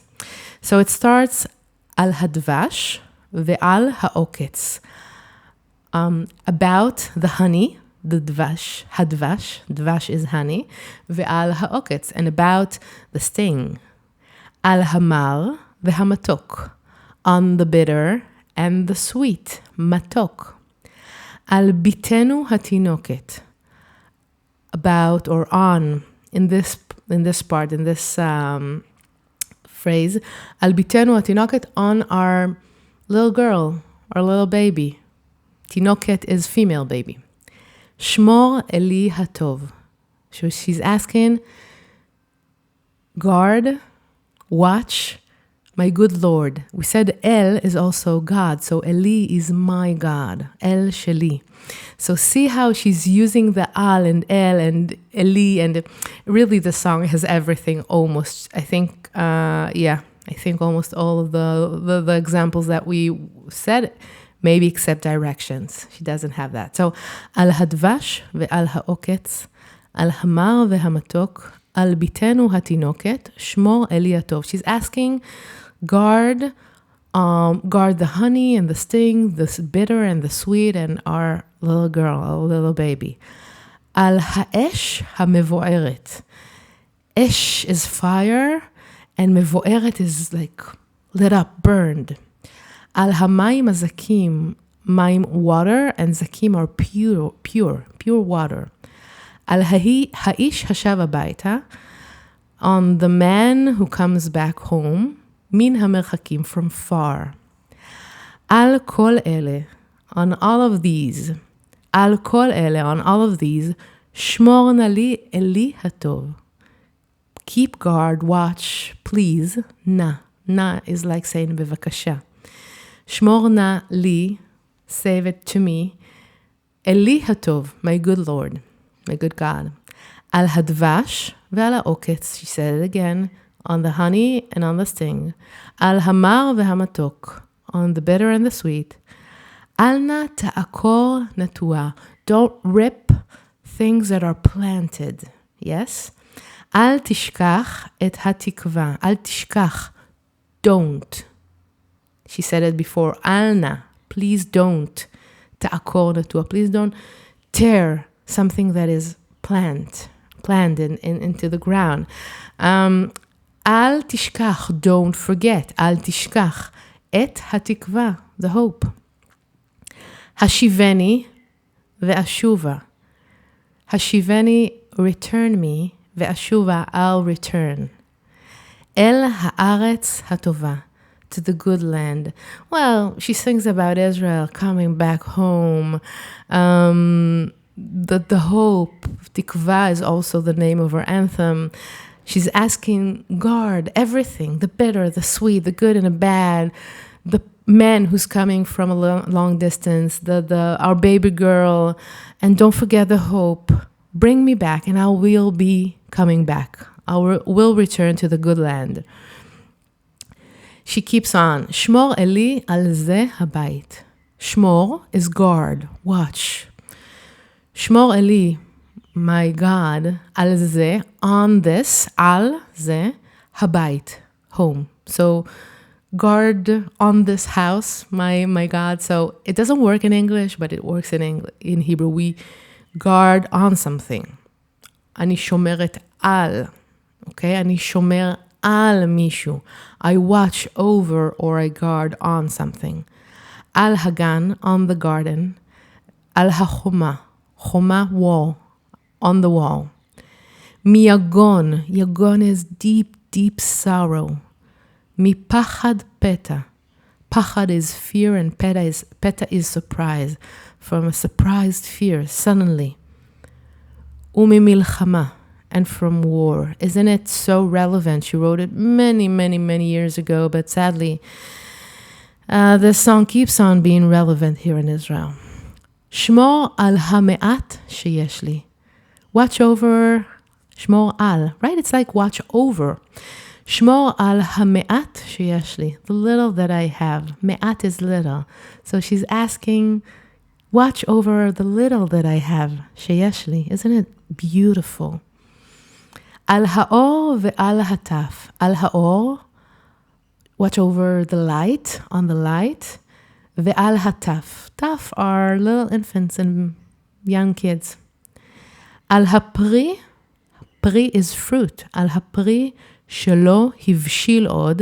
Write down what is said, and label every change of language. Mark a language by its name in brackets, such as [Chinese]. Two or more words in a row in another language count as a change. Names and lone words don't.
[English] So it starts [Hebrew] על הדבש ועל העוקץ, [English] about the honey, the dvash, hadvash, dvash is honey, [Hebrew] ועל העוקץ, [English] and about the sting. [Hebrew] על המר והמתוק, [English] on the bitter and the sweet, matok. [Hebrew] על ביתנו התינוקת, [English] about or on, in this part, in this phrase, [Hebrew] על ביתנו התינוקת, [English] on our little girl, our little baby. Tinoket is female baby. [Hebrew] שמור אלי הטוב. [English] So she's asking, guard, watch, my good Lord. We said El is also God, so Eli is my God, [Hebrew] אל שלי. [English] So see how she's using the Al and El and Eli, and really the song has everything almost. I think, I think almost all of the examples that we said, maybe except directions. She doesn't have that. So, [Hebrew] על הדבש ועל העוקץ, על המר והמתוק, על ביתנו התינוקת, שמור אלי הטוב. [English] She's asking, guard the honey and the sting, the bitter and the sweet, and our little girl, our little baby. [Hebrew] על האש המבוערת. [English] Esh is fire, and mevo'eret is like lit up, burned. [Hebrew] על המים הזכים, [English] mayim water, and zakim are pure water. [Hebrew] על האיש השב הביתה, [English] on the man who comes back home, [Hebrew] מן המרחקים, [English] from far. [Hebrew] על כל אלה, [English] on all of these. [Hebrew] על כל אלה, [English] on all of these. [Hebrew] שמור נא לי אלי הטוב. [English] Keep guard, watch, please. Na is like saying bevakasha. [Hebrew] שמור נא לי, [English] save it to me. [Hebrew] אלי הטוב, [English] my good Lord, my good God. [Hebrew] על הדבש ועל העוקץ, [English] she said it again, on the honey and on the sting. [Hebrew] על המר והמתוק, [English] on the bitter and the sweet. [Hebrew] אל נא תעקור נטוע, [English] don't rip things that are planted. Yes? [Hebrew] אל תשכח את התקווה, אל תשכח, [English] don't. She said it before, alna, please don't. [Hebrew] תעקור נטוע, [English] please don't tear something that is planted into the ground. [Hebrew] אל תשכח, [English] don't forget. [Hebrew] אל תשכח את התקווה, [English] the hope. [Hebrew] השיבני ואשובה. Hashiveni, [English] return me, ve'ashuva, I'll return. [Hebrew] אל הארץ הטובה, [English] to the good land. Well, she sings about Israel coming back home. The hope, tikva, is also the name of her anthem. She's asking, guard everything, the bitter, the sweet, the good and the bad, the man who's coming from a long distance, our baby girl, and don't forget the hope. Bring me back, and I will be coming back. I will return to the good land. She keeps on. [Hebrew] שמור אלי על זה הבית. [English] Shmor is guard, watch. [Hebrew] שמור אלי, [English] my God, [Hebrew] על זה, [English] on this, [Hebrew] על זה הבית, home. [English] So guard on this house, my God. So it doesn't work in English, but it works in Hebrew. We guard on something. [Hebrew] אני שומרת על. Okay, אני שומר על מישהו. [English] I watch over or I guard on something. [Hebrew] על הגן, [English] on the garden. [Hebrew] על החומה, [English] choma, wall, on the wall. Miyagon, yagon is deep sorrow. [Hebrew] מפחד פתע. [English] Pachad is fear and peta is surprise. From a surprised fear, suddenly. [Hebrew] וממלחמה, [English] and from war. Isn't it so relevant? She wrote it many years ago, but sadly, this song keeps on being relevant here in Israel. [Hebrew] שמור על המעט שיש לי. [English] Watch over, [Hebrew] שמור על, [English] right? It's like watch over. [Hebrew] שמור על המעט שיש לי, [English] the little that I have. Me'at is little. So she's asking, watch over the little that I have. [Hebrew] שיש לי. [English] Isn't it beautiful? [Hebrew] על האור ועל הטף. על האור, [English] watch over the light, on the light. [Hebrew] ועל הטף. [English] Taf are little infants and young kids. [Hebrew] על הפרי, [English] pri is fruit. [Hebrew] על הפרי שלא הבשיל עוד.